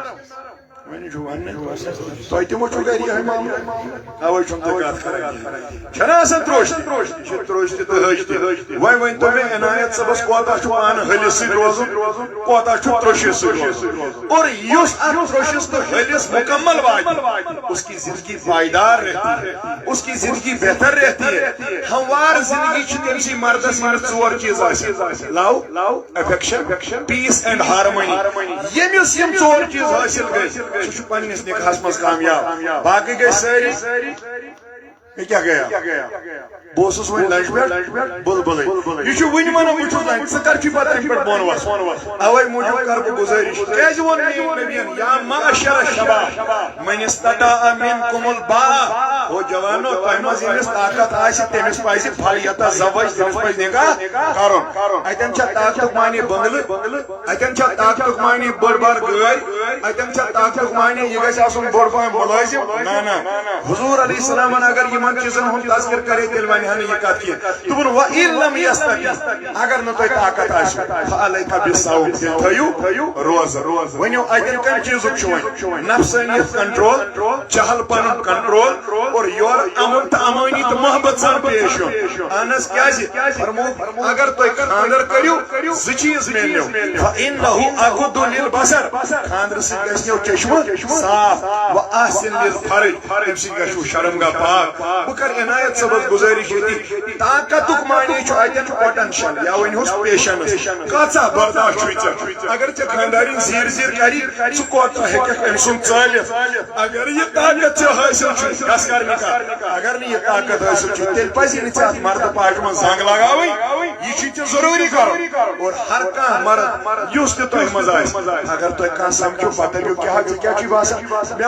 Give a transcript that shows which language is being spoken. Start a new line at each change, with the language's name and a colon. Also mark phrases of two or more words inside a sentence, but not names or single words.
Kashmiri: تۄہہِ تہِ ما چھُو گرِ یِہے معاملہٕ اوے چھُم تۄہہِ کتھ کران چھنا آسان ترٛوش تہِ تہٕ حج تہِ وۄنۍ ؤنۍتو مےٚ عنایت صٲبس کوتاہ چھُ پانہٕ حلِس سۭتۍ روزُن کوتاہ چھُ ترٛوشس سۭتۍ روزُن اور یُس اتھ ترٛوشس تہٕ حلِس مکمل واتہِ
Urdu: اس کی زندگی پائیدار رہتی ہے اس کی زندگی بہتر رہتی ہے
Kashmiri: ہموار زندگی چھِ تٔمسٕے مردس ییٚمِس ژور چیٖز آسہِ
English: love affection peace and harmony
Kashmiri: ییٚمِس یِم ژور چیٖز حٲصِل گٔے سُہ چھُ پننِس نکاحس منٛز کامیاب باقٕے گٔے سٲری
Urdu: یہ کیا گیا
Kashmiri: بہٕ اوسُس وۄنۍ لنچ پٮ۪ٹھ بُلبُلٕے یہ چھُ وٕنہِ ونان بہٕ چھُس لنچ ژٕ کر چھُے پتہٕ اَمہِ پٮ۪ٹھ بۄن وَسُن اوے موٗجوٗب کر بہٕ گُزٲرِش کیٛازِ ووٚن میٛٲنۍ نبیَن یا
Arabic: معشر الشباب من استطاع منکم الباء
Kashmiri: او جوانو تۄہہِ منٛز ییٚمِس طاقت آسہِ تٔمِس پزِ فلیتزوج تٔمِس پزِ نکاح کرُن اتٮ۪ن چھا طاقتُک معنی بنگلہٕ اتٮ۪ن چھا طاقتُک معنی بٔڑ بار گٲڑۍ اتٮ۪ن چھا طاقتُک معنی یہِ گژھِ آسُن بوٚڑ پہم مُلٲزِم نہ حضوٗر علیہ السلامن اگر یِمن چیٖزن ہُنٛد تذکر کرے تیٚلہِ وَنہِ ہا نہٕ یہِ کتھ کینٛہہ دوٚپُن
Arabic: وَإِن لَمْ يَسْتَطِع
Kashmiri: اگر نہٕ تۄہہِ طاقت آسہِ
Arabic: فعلیک بالصوم
Kashmiri: تھٲیِو روزٕ ؤنِو اتٮ۪ن کمہِ چیٖزُک چھُ وۄنۍ نفسٲنیت کنٹرول چہل پنُن کنٹرول اور یورٕ امن تہٕ امٲنی تہٕ محبت سان پیش یُن اہن حظ کیٛازِ فرمو اگر تُہۍ خاندر کٔرِو زٕ چیٖز میلنو
Arabic: فإنه أغض للبصر
Kashmiri: خاندرٕ سۭتۍ گژھنو چشمہٕ صاف
Arabic: وأحسن للفرج
Kashmiri: امہِ سۭتۍ گژھو شرمگاہ پاک بہٕ کر عنایت صٲبس گزٲرش ییٚتہِ طاقتُک معنی چھُ اتٮ۪ن پوٹنشل یا ؤنۍ ہوس پیشنس کۭژاہ برداشت چھُے ژےٚ اگر ژےٚ خاندارین زیر کرِ ژٕ کوتاہ ہیٚککھ أمۍ سُنٛد ژٲلِتھ اگر یہِ طاقت ژےٚ حٲصِل چھُ گژھ کر نکاح اگر نہٕ یہِ طاقت حٲصِل چھُ تیٚلہِ پزی نہٕ ژےٚ اتھ مردٕ پاجہِ منٛز زنٛگ لگاوٕنۍ یہِ چھُے ژےٚ ضروٗری کرُن اور ہر کانٛہہ مرد یُس تہِ تۄہہِ منٛز آسہِ اگر تۄہہِ کانٛہہ سمکھِو پتہٕ دٔپِو کیٛاہ ژےٚ کیٛاہ چھُے باسان مےٚ